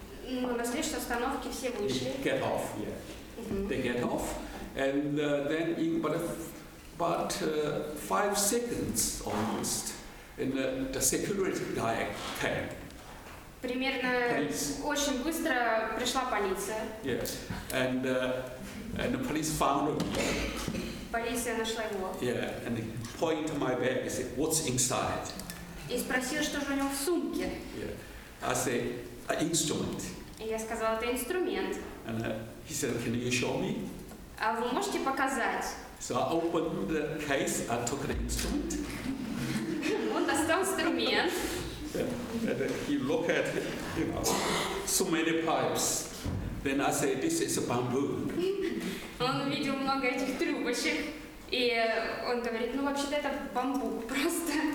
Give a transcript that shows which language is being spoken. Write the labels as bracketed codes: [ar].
[ru] Ну, на следующей остановке все вышли. [en] They get off, yeah. They get off, and then in about 5 seconds almost, and the security guy came. [ru] Примерно очень быстро пришла полиция. [en] Yeah, and the police found him. [ru] Полиция нашла его. [en] Yeah, and they point to my bag and said, "What's inside?" [ru] И спросила, что же у него в сумке. [en] Yeah, I said, "An instrument." [ru] И я сказала, это инструмент. [en] And he said, "Can you show me?" [ru] А вы можете показать? [en] So I opened the case. I took the instrument. [ru] Он достал инструмент. [en] And he looked at, so many pipes. Then I said, "This is a bamboo." [ru] Он увидел много этих трубочек. И он говорит, ну вообще-то это бамбук просто.